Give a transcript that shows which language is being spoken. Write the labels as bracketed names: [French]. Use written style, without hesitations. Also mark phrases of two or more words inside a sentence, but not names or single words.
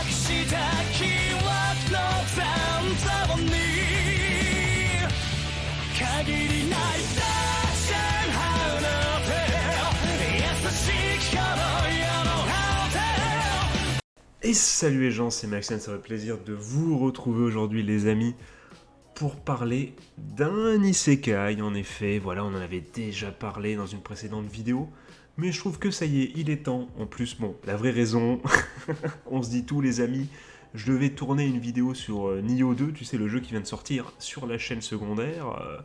[French] した記憶の残像に限りないダッシュハウの手優しき頃よのハウテ Et salut les gens, c'est Maxime, ça fait plaisir de vous retrouver aujourd'hui les amis pour parler d'un isekai. En effet, voilà, on en avait déjà parlé dans une précédente vidéo, mais je trouve que ça y est, il est temps. En plus, bon, la vraie raison, on se dit tout les amis, je devais tourner une vidéo sur Nioh 2, tu sais, le jeu qui vient de sortir sur la chaîne secondaire.